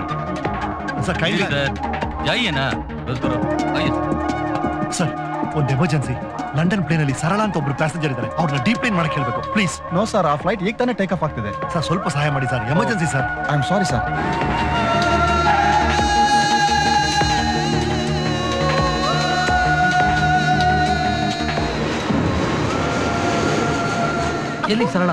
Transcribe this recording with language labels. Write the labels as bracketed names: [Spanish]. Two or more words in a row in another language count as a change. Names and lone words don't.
[English] Sir kindly [Hindi] जाइए ना, बस करो, आइए. [Kannada] सर ಒಂದು ಎಮರ್ಜೆನ್ಸಿ. ಲಂಡನ್ ಪ್ಲೇನ್ ಅಲ್ಲಿ ಸರಳ ಅಂತ ಒಬ್ರು ಪ್ಯಾಸೆಂಜರ್ ಇದ್ದಾರೆ, ಅವ್ರನ್ನ ಡೀಪ್ ಪ್ಲೇನ್ ಮಾಡಕ್ಕೆ ಹೇಳ್ಬೇಕು ಪ್ಲೀಸ್. ನೋ ಸರ್, ಆ ಫ್ಲೈಟ್ ಈಗ ತಾನೇ [English] take off [Kannada] ಆಗ್ತಿದೆ. ಸರ್ ಸ್ವಲ್ಪ ಸಹಾಯ ಮಾಡಿ ಸರ್, ಎಮರ್ಜೆನ್ಸಿ ಸರ್. [English] I am sorry sir. [Kannada] ಎಲ್ಲಿ ಸರಳ?